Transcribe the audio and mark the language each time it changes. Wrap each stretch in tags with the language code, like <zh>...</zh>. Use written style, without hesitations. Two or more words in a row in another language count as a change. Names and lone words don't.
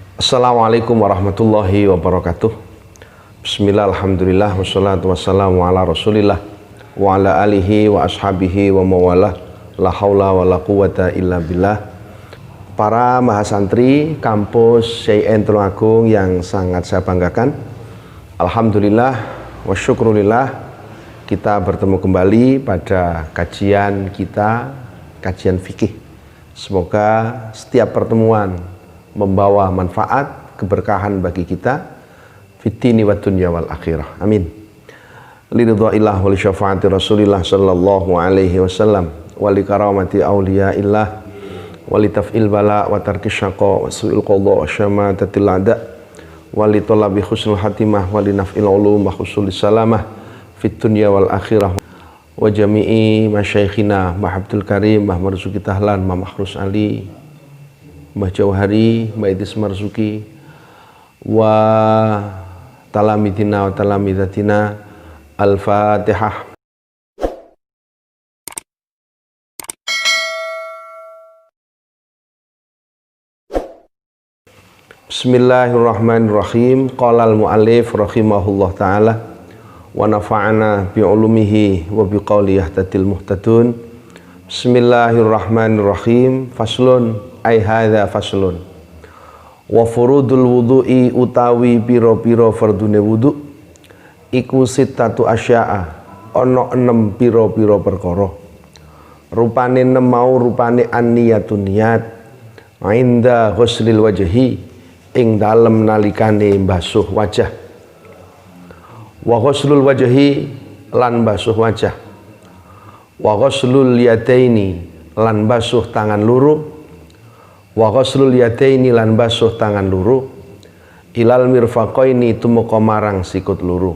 <ar>السلام عليكم ورحمة الله وبركاته. بسم الله، الحمد لله، والصلاة والسلام على رسول الله وعلى آله وأصحابه ومن والاه. لا حول ولا قوة إلا بالله.</ar> <id>Para mahasantri kampus CIN Tulungagung yang sangat saya banggakan,</id> <ar>الحمد لله والشكر لله,</ar> <id>kita bertemu kembali pada kajian kita, kajian fikih. Semoga setiap pertemuan membawa manfaat, keberkahan bagi kita</id> <ar>في الدين والدنيا والآخرة.</ar> <id>Amin.</id> <ar>لرضا الله ولشفاعة رسول الله صلى الله عليه وسلم ولكرامة أولياء الله ولدفع البلاء وترك الشقاء وسوء القضاء وشماتة الأعداء ولطلب حسن الخاتمة ولنفع العلوم وحصول السلامة في الدنيا والآخرة وجميع مشايخنا Mbah Abdul Karim, Mbah Marzuki Tahlan, Mbah Makhrus Ali, Mbah Jauhari, Mbah Idris Marzuki, وتلاميذنا وتلميذاتنا. الفاتحة. بسم الله الرحمن الرحيم. قال المؤلف رحمه الله تعالى ونفعنا بعلومه وبقوله يهتدي المهتدون. بسم الله الرحمن الرحيم. فصل أي هذا فصل. وفروض الوضوء</ar> <jv>utawi piro-piro fardune wudu iku</jv> <ar>ستة أشياء,</ar> <jv>ana 6 piro-piro perkara. Rupane 6 mau rupane an-niyatun niyat</jv> <ar>عند غسل الوجه,</ar> <jv>ing dalem nalikane mbasuh wajah.</jv> <ar>وغسل الوجه</ar> <jv>lan mbasuh wajah.</jv> <ar>وغسل اليدين</ar> <jv>lan mbasuh tangan loro.</jv> <ar>وغسل اليدين</ar> <jv>lan basuh tangan loro</jv> <ar>إلى المرفقين</ar> <jv>tumeka marang sikut loro.</jv>